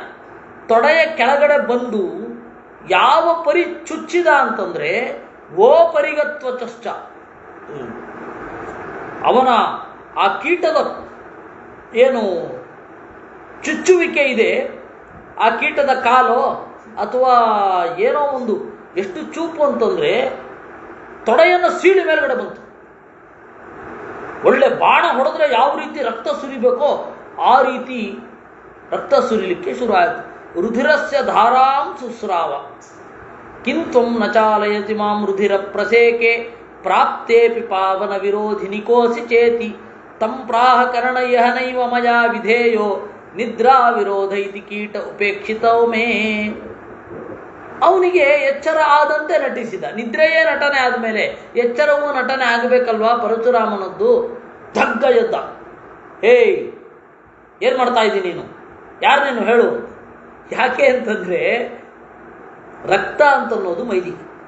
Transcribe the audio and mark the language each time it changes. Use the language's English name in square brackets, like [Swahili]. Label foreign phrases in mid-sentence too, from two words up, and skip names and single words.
[Kannada] ತೊಡೆಯ ಕೆಳಗಡೆ ಬಂದು ಯಾವ ಪರಿ ಚುಚ್ಚಿದ ಅಂತಂದ್ರೆ ಓ ಪರಿಗತ್ವಚಶ್ಚ, ಅವನ ಆ ಕೀಟದ ಏನು ಚುಚ್ಚುವಿಕೆ ಇದೆ, ಆ ಕೀಟದ ಕಾಲು ಅಥವಾ ಏನೋ ಒಂದು ಎಷ್ಟು ಚೂಪು ಅಂತಂದ್ರೆ ತೊಡೆಯನ್ನು ಸೀಳಿ ಮೇಲ್ಗಡೆ ಬಂತು. ಒಳ್ಳೆ ಬಾಣ ಹೊಡೆದ್ರೆ ಯಾವ ರೀತಿ ರಕ್ತ ಸುರಿಬೇಕೋ ಆ ರೀತಿ ರಕ್ತ ಸುರಿಲಿಕ್ಕೆ ಶುರು ಆಯಿತು. [Sanskrit] ರುಧಿರಸ್ಯ ಧಾರಾಂ ಸುಸ್ರಾವ ಕಿಂತ್ವಂ ನ ಚಾಲಯತಿ ಮಾಂ ರುಧಿರ ಪ್ರಸೇಕೆ ಪ್ರಾಪ್ತೇಪಿ ಪಾವನ ವಿರೋಧಿನಿ ಕೋಸಿ ಚೇತಿ ತಂ ಪ್ರಾಹ ಕರ್ಣಯ್ಯ ನೈವ ಮಯಾ ವಿಧೇಯೋ ನಿದ್ರಾ ವಿರೋಧ ಇತಿ ಕೀಟ ಉಪೇಕ್ಷಿತೋ ಮೇ. [Kannada] ಅವನಿಗೆ ಎಚ್ಚರ ಆದಂತೆ ನಟಿಸಿದ. ನಿದ್ರೆಯೇ ನಟನೆ ಆದಮೇಲೆ ಎಚ್ಚರವೂ ನಟನೆ ಆಗಬೇಕಲ್ವಾ ಪರಶುರಾಮನದ್ದು. ಧಗ್ಗ ಎದ್ದ. ಏಯ್, ಏನು ಮಾಡ್ತಾ ಇದ್ದೀನಿ ನೀನು? ಯಾರು ನೀನು ಹೇಳು? ಯಾಕೆ ಅಂತಂದ್ರೆ ರಕ್ತ ಅಂತನ್ನೋದು ಮೈಲಿಗೆ.